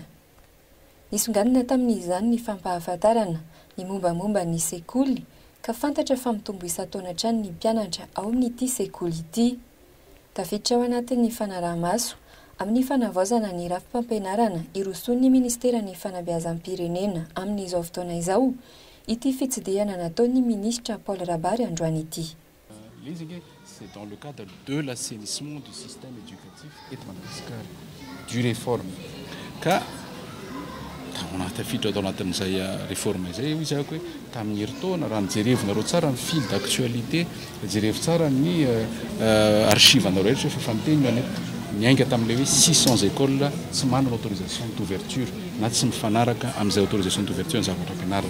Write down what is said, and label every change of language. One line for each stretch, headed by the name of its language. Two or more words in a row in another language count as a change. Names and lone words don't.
Malagasy: Nisongadina tamin'izany ny fampahafantarana ny mombamomba ny sekoly ka fantatra fa mitombo isan-taona hatrany ny mpianatra ao amin'ity sekoly ity. Tafiditra ao anatin'ny fanaraha-maso amin'ny fanavaozana ny rafim-pampianarana iroson'ny ministera ny fanabeazam-pirenena amin'izao fotoana izao ity fitsidiana nataon'ny ministra Paul Rabary androany ity.
French: C'est dans le cadre de l'assainissement du système éducatif et de Madagascar, du réforme.
Malagasy: Ka
French: on a
Malagasy: tafiditra tao anatin'izay réforme izay izy ako hoe tamin'ny herintaona raha nijerevina tsara ny
French: fil d'actualité,
Malagasy: jerevy tsara ny archive-nareo rehetra fa fanteny niainga tamin'ilay hoe 600 écoles tsy manana
French: autorisation d'ouverture
Malagasy: na tsy mifanaraka amin'izay
French: autorisation d'ouverture
Malagasy: ny zavatra ampianarana.